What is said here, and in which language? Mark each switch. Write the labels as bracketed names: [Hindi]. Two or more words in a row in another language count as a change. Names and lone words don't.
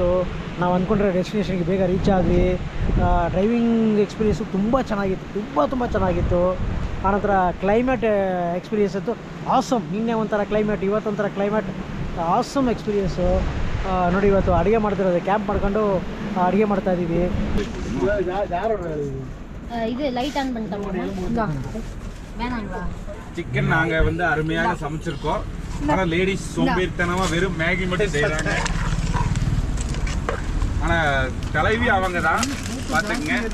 [Kannada] ನಾವು ಅಂದ್ಕೊಂಡ್ರೆ ಡೆಸ್ಟಿನೇಷನ್ಗೆ ಬೇಗ ರೀಚ್ ಆದ್ವಿ. [English] driving experience [Kannada] ತುಂಬ ಚೆನ್ನಾಗಿತ್ತು, ತುಂಬ ಚೆನ್ನಾಗಿತ್ತು. ಆನಂತರ [English] climate experience [Kannada] ಇತ್ತು ಆಸಮ್. ನಿನ್ನೆ ಒಂಥರ ಕ್ಲೈಮೇಟ್, ಇವತ್ತೊಂಥರ ಕ್ಲೈಮೇಟ್, [English] awesome experience. [Kannada] ನೋಡಿ ಇವತ್ತು ಅಡುಗೆ ಮಾಡ್ತಿರೋದು, ಕ್ಯಾಂಪ್ ಮಾಡ್ಕೊಂಡು ಅಡುಗೆ ಮಾಡ್ತಾಯಿದ್ದೀವಿ. [Tamil] இது [English] light on [Tamil] பண்ணிட்டோம். வேணாங்களா? சிக்கன் நாங்கள் வந்து அருமையாக சமைச்சிருக்கோம். ஆனால் லேடிஸ் சோம்பேறித்தனமா வெறும் மேகி மட்டும் செய்கிறாங்க. ஆனால் தலைவி அவங்க தான் பார்த்துக்குங்க.